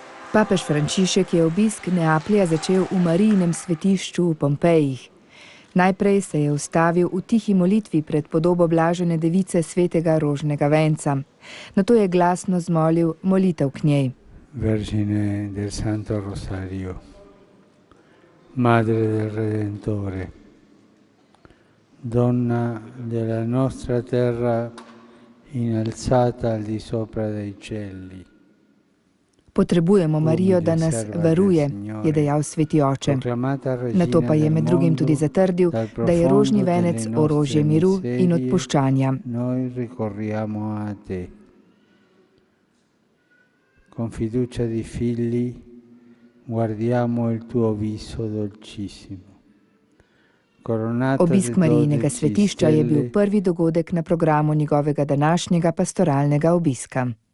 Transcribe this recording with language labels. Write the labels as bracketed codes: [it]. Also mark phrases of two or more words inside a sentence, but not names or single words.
[sl] Papež Frančišek je obisk Neaplja začel v Marijinem svetišču v Pompejih. Najprej se je ustavil v tihi molitvi pred podobo blažene device svetega rožnega venca. Nato je glasno zmolil molitev k njej. [it] Vergine del Santo Rosario, Madre del Redentore, Donna della nostra terra innalzata al di sopra dei cieli. [sl] Potrebujemo Marijo, da nas varuje, je dejal sveti oče. Nato pa je med drugim tudi zatrdil, da je rožni venec orožje miru in odpuščanja. [it] Con fiducia di figli guardiamo il tuo viso dolcissimo. [sl] Obisk Marijinega svetišča je bil prvi dogodek na programu njegovega današnjega pastoralnega obiska.